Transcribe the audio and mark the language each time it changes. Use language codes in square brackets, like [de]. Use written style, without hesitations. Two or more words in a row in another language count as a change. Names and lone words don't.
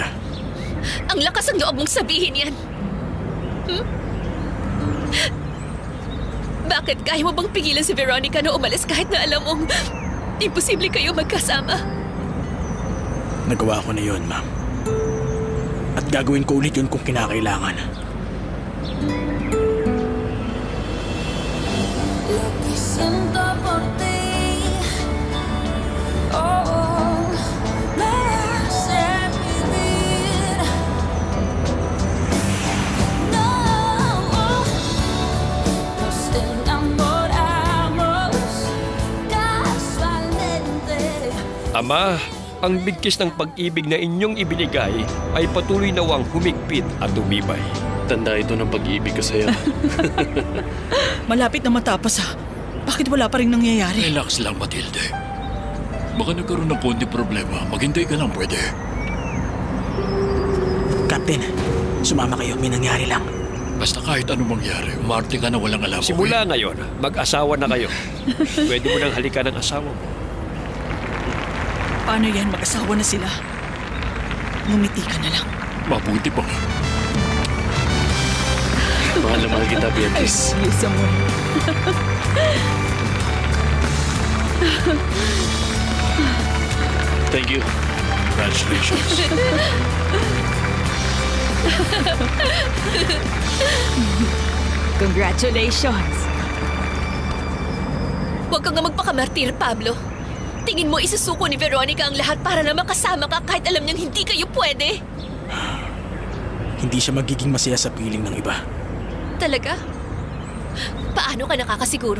[tl] Ang lakas ang loob mong sabihin yan. Bakit kaya mo bang pigilan si Veronica na umalis kahit na alam mong imposible kayo magkasama? Nagawa ko na yun, ma'am. At gagawin ko ulit yun kung kinakailangan. [es] Lo que siento por ti, oh, me hace vivir. No, nos enamoramos casualmente. [tl] Ama, ang bigkis ng pag-ibig na inyong ibinigay ay patuloy nawang humigpit at tumibay. Tanda ito ng pag-ibig ko sa'yo. Malapit na matapos ha. Bakit wala pa rin nangyayari? Relax lang, Matilde. Baka nagkaroon ng konti problema. Maghintay ka lang, pwede. Captain, sumama kayo. May nangyari lang. Basta kahit anong mangyari, umarte ka na walang alam. Simula ngayon, mag-asawa na kayo. Pwede mo nang halikan ng asawa mo. Paano yan? Mag-asawa na sila. Ngumiti ka na lang. Mabuti pa nga. Mahal na mahal kita, Beatrice. [en] You, Samuel. Thank you. Congratulations. Congratulations! [tl] Huwag kang nga magpakamartir, Pablo. Tingin mo isusuko ni Veronica ang lahat para na makasama ka kahit alam niyang hindi kayo pwede? Hindi siya magiging masaya sa piling ng iba. Talaga? Paano ka nakakasiguro?